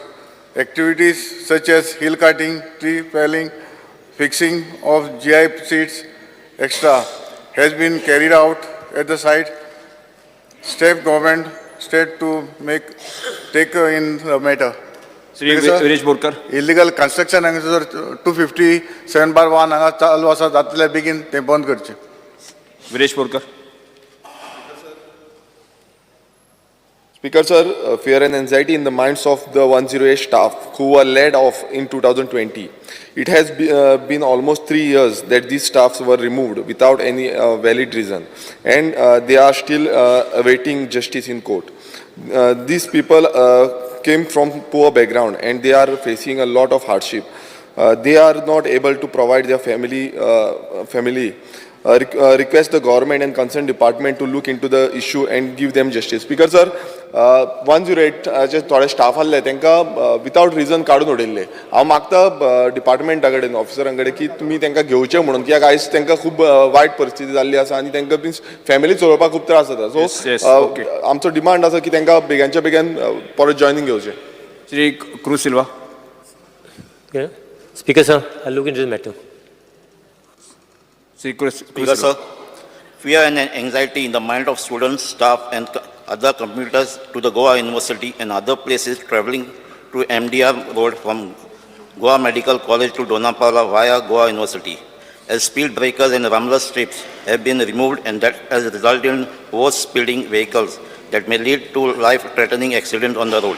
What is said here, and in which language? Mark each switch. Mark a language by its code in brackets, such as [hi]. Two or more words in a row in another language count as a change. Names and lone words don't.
[en] Activities such as hill cutting, tree felling, fixing of GI seats, etc. has been carried out at the site. State government to take in the matter. Shri Viresh Borkar. Illegal construction and 257/1 [kok] हांगा चालू आसा जातले बेगीन ते बंद करचे. [en] Viresh Borkar. Speaker, sir, fear and anxiety in the minds of the 108 staff who were laid off in 2020. It has been almost 3 years that these staffs were removed without any valid reason, and they are still awaiting justice in court. These people came from poor background and they are facing a lot of hardship. They are not able to provide their family. Request the government and concerned department to look into the issue and give them justice. Speaker, sir, [kok] 108 जे थोडे स्टाफ आसले तांकां [en] without reason [kok] काडून उडयल्ले. हांव मागता डिपार्टमेंटा कडेन ऑफिसरां कडेन की तुमी तांकां घेवचें म्हणून, कित्याक आयज तांकां खूब वायट परिस्थिती जाल्ली आसा आनी तांकां बीन फॅमिली चलोवपाक खूब त्रास जाता. सो आमचो डिमांड आसा की तांकां बेगानच्या बेगीन परत जॉयनिंग घेवचें. श्री क्रूज सिल्वा. [en] Speaker, sir, I'll look into the matter. Speaker, sir, fear and anxiety in the mind of students, staff and other commuters to the Goa University and other places travelling to MDR Road from Goa Medical College to Donapala via Goa University, as speed breakers and rumbler strips have been removed, and that has resulted in over-speeding vehicles that may lead to life-threatening accidents on the road.